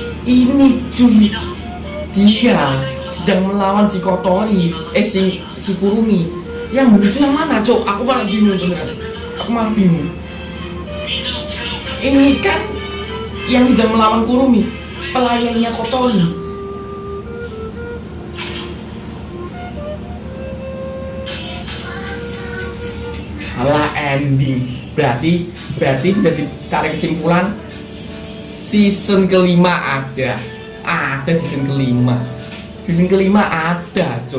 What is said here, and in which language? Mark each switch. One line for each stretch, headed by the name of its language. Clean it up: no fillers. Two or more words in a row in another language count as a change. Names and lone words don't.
Indonesian: ini cuy. Dia sedang melawan si Kotori, si Kurumi. Yang begitu yang mana, Cok? Aku malah bingung beneran. Aku malah bingung.
Japanese: みんなの力を貸して
Indonesian: Ini kan yang sedang melawan Kurumi, pelayannya Kotori. Alah ending. Berarti bisa ditarik kesimpulan season kelima ada season kelima ada, Cok.